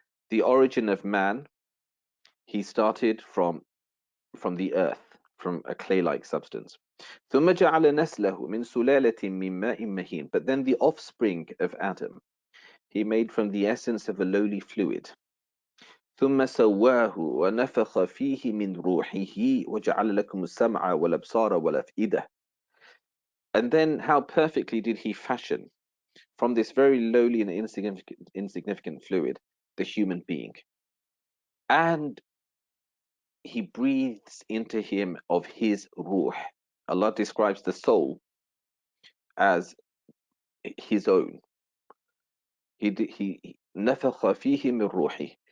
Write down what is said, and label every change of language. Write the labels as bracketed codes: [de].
[en] The origin of man, He started from the earth, from a clay-like substance. [ar] ثُمَّ جَعَلَ نَسْلَهُ مِنْ سُلَالَةٍ مِنْ مَاءٍ مَهِينٍ. [en] But then the offspring of Adam, He made from the essence of a lowly fluid. [ar] ثم سواه ونفخ فيه من روحه وجعل لكم السمع والأبصار والأفئدة. [en] And then how perfectly did He fashion from this very lowly and insignificant fluid the human being. And He breathes into him of His ruh. Allah describes the soul as His own. He [ar] نفخ فيه من روحه.